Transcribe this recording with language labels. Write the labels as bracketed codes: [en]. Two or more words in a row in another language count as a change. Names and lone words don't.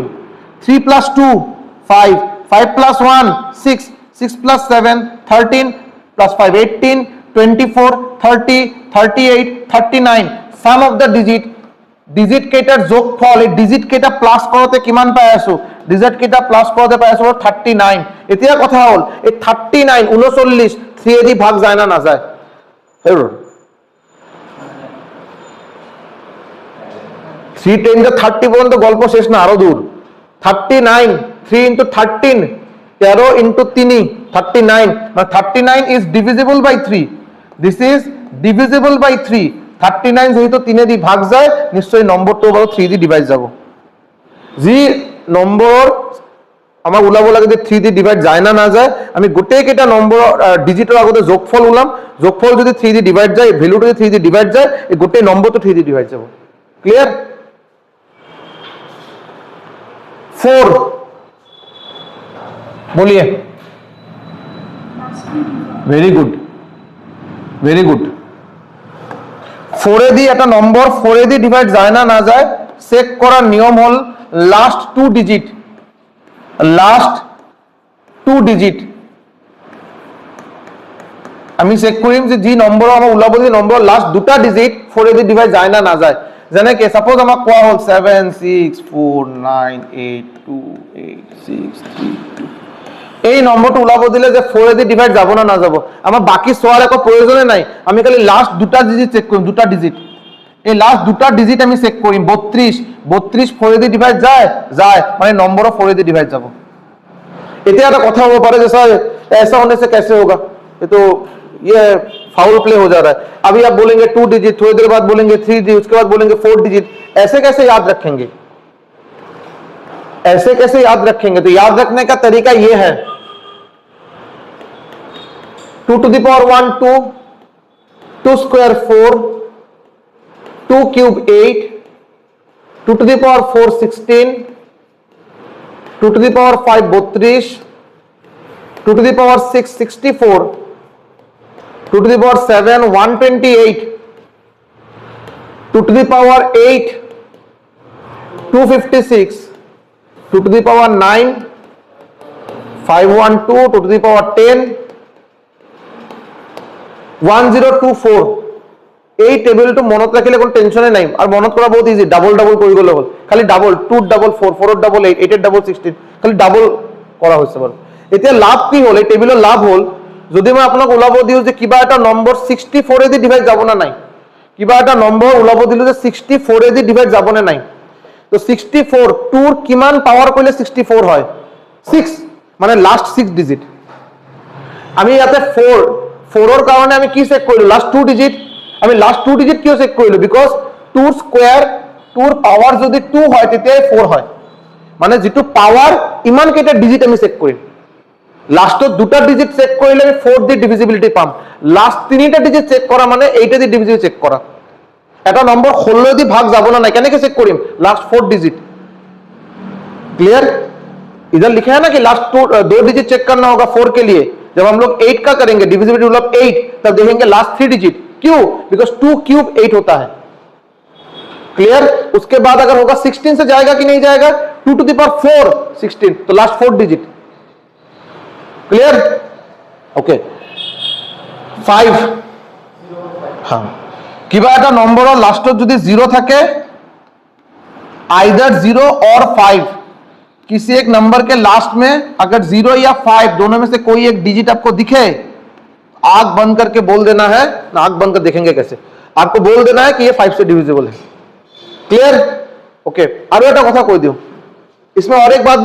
[as] 3 + 2 5, 5 + 1 6, 6 + 7 13 + 5 18 24 30 38 39, [en] sum of the digit, [as] ডিজিট কেইটাৰ যোগফল, এই ডিজিট কেইটা প্লাস কৰোতে কিমান পাই আছো, ডিজিট কেইটা প্লাস কৰোতে পাই আছো 39। এতিয়া কথা হল এই 39 39 3 এ দি ভাগ যায় না না যায়? হেৰ 3 10 30 পর্যন্ত গল্প শেষ না, আরো দূর। [en] 39 3 × 13 13 × 3 39, 39 is divisible by 3, this is divisible by 3। [as] 39 যেহেতু 3 এ দি ভাগ যায় নিশ্চয়ই নম্বরটো বড় 3 দি ডিভাইড যাব। যি নম্বৰ আমাক ওলাব লাগে যে 3 দি ডিভাইড যায় না না যায়, আমি গোটেই কেইটা নম্বৰ ডিজিটৰ আগতে যোগফল ওলাম, যোগফল যদি 3 দি ডিভাইড যায়, ভ্যালুটো যদি 3 দি ডিভাইড যায়, এই গোটেই নম্বৰটো 3 দি ডিভাইড যাব। ক্লিয়ার? 4 बोलिए। [en] very good, very good. [as] 4 এ দি এটা নম্বৰ 4 এ দি ডিভাইড যায় না না যায় চেক কৰাৰ নিয়ম হল লাস্ট 2 ডিজিট, লাস্ট 2 ডিজিট আমি চেক কৰিম যে যি নম্বৰ আমাৰ ওলাব, যে নম্বৰ লাস্ট দুটা ডিজিট 4 এ দি ডিভাইড যায় না না যায়। যেনেকে সাপোজ আমাক কোৱা হল 7 6 4 9 8 2 8 6 3 2, এই নম্বৰটো ওলাব দিলে যে 4 এ দি ডিভাইড যাব না না যাব, আমাৰ বাকি সোয়ার একো প্ৰয়োজনে নাই, আমি খালি লাস্ট দুটা ডিজিট চেক কৰিম, দুটা ডিজিট, এই লাস্ট দুটা ডিজিট আমি চেক কৰিম। 32 32 4 এ দি ডিভাইড যায় যায়, মানে নম্বরও 4 এ দি ডিভাইড যাব। এতিয়া এটা কথা হ'ব পাৰে যে স্যার [hi] ऐसा होने से कैसे होगा, ये तो ये [en] foul play [hi] हो जा रहा है। अभी आप बोलेंगे 2 डिजिट, थोड़ी देर बाद बोलेंगे 3 डिजिट, उसके बाद बोलेंगे 4 डिजिट, ऐसे कैसे याद रखेंगे, ऐसे कैसे याद रखेंगे? तो याद रखने का तरीका ये है, [en] 2 to the power 1 2, 2 square 4, 2 cube 8, 2 to the power 4 16, 2 to the power 5 32, 2 to the power 6 64, 2 to the power 7 128, 2 to the power 8 256, 2 to the power 9 512, 2 to the power 10 1024। [as] এই টেবিলটো মনত ৰাখিলে কোনো টেনচনে নাই, আৰু মনত কৰা বহুত ইজি, [en] double double [as] কৰি গলে হ'ল, খালি ডাবল 2 ডাবল 4 4 ডাবল 8 8 ডাবল 16, খালি ডাবল কৰা হৈছে বাৰু। এতিয়া লাভ কি হ'ল, এই টেবিলৰ লাভ হ'ল যদি মই আপোনাক ওলাব দিও যে কিবা এটা নম্বৰ 64 এ দি ডিভাইড যাব না নাই, কিবা এটা নম্বৰ ওলাব দিলো যে 64 এ দি ডিভাইড যাব না নাই, তো 64 2 কিমান পাৱাৰ কৰিলে 64 হয়, 6 মানে লাস্ট 6 ডিজিট আমি ইয়াতে 4 এর কারণে আমি কি চেক কৰিলো লাস্ট 2 ডিজিট আমি লাস্ট 2 ডিজিট কিয় চেক কৰিলো বিকজ 2 স্কয়ার 2 পাওয়ার যদি 2 হয় তেতিয়া 4 হয় মানে যেটো পাওয়ার ইমান কেটা ডিজিট আমি চেক কৰিম লাস্টত দুটা ডিজিট চেক কৰিলে আমি 4 দি ডিভিজিবিলিটি পাম লাস্ট তিনিটা ডিজিট চেক কৰা মানে এইটা দি ডিভিজিবিলিটি চেক কৰা এটা নম্বৰ 16 দি ভাগ যাব না নাই কেনেকৈ চেক কৰিম [hi] लास्ट 4 डिजिट क्लियर इधर लिखा है ना कि लास्ट 2 डिजिट चेक करना होगा 4 के लिए जब हम लोग 8 का करेंगे [en] divisibility rule of [hi] 8 तब देखेंगे लास्ट 3 डिजिट क्यों बिकॉज 2 क्यूब 8 होता है क्लियर उसके बाद अगर होगा 16 से जाएगा कि नहीं जाएगा 2 [en] to the power [hi] 4 16 तो लास्ट 4 डिजिट [en] clear okay [hi] 5 हाँ [as] কিবা এটা নম্বৰৰ লাস্টত যদি 0 থাকে [hi] आइदर 0 और 5 किसी एक नंबर के लास्ट में अगर 0 या 5 दोनों में से कोई एक डिजिट आपको दिखे आंख बंद करके बोल देना है ना आंख बंद कर देखेंगे कैसे आपको बोल देना है कि ये 5 से डिविजिबल है [en] clear okay [hi] अब एक कथा कोई दियो इसमें और एक बात